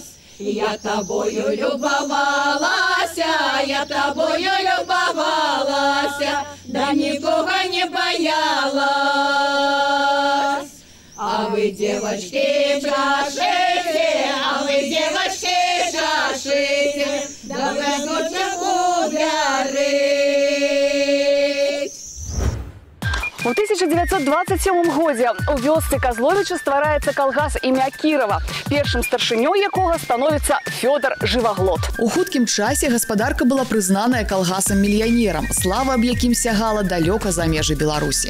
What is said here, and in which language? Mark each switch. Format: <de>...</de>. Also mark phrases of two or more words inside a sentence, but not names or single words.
<ru>Я тобою любовалась, я тобою любовалась, да никого не боялась. А вы, девочки, чашите, а вы, девочки, чашите, да вы лучше ударить.</ru> <be>У 1927 годзе у вёсцы Казловічы ствараецца калгас імя Кірова, першым старшынёй якога становіцца Фёдор Жываглот. У хуткім часе гаспадарка была прызнаная калгасам-мільянерам, слава аб якім сягала далёка за межы Беларусі.</be>